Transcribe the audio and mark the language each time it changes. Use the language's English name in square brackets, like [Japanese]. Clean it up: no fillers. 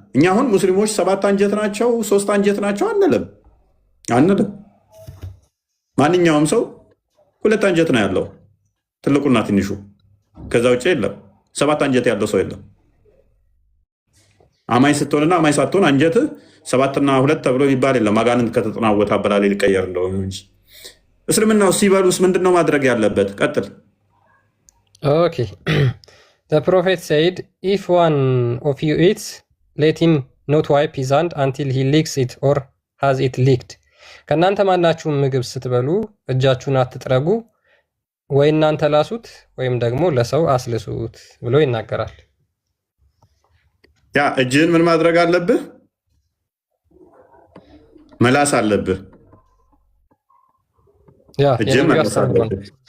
[Amharic] እኛ አሁን ሙስሊሞች 7 አንጀት ናቸው 3 አንጀት ናቸው አንልም። ማንኛውም ሰው 2 አንጀት ነው ያለው፣ ትልቁና ትንሹ። ከዛ ውጭ የለም። 7 አንጀት ያለው ሰው የለም። አማኝ ስትሆንና አማኝ ሳትሆን አንጀትህ 7ና 2 ተብሎ የሚባል የለም። አጋንንት ከተጠናወተ አበላሌ ሊቀየር እንደሆነ እንጂ። እስልምና ውስጥ ሲበሉስ ምንድነው ማድረግ ያለበት? ቀጥል። [English] ኦኬ The prophet said, if one of you eats, let him not wipe his hand until he licks it or has it licked. [Amharic] ከእናንተ ማናችሁም ምግብ ስትበሉ እጃችሁን አትጥረጉ፣ ወይ እናንተ ላሱት ወይም ደግሞ ለሰው አስልሱት ብሎ ይናገራል። ያ እጅህን ምን ማድረግ አለብህ? መላስ አለብህ። እጅህን መላስ አለብህ።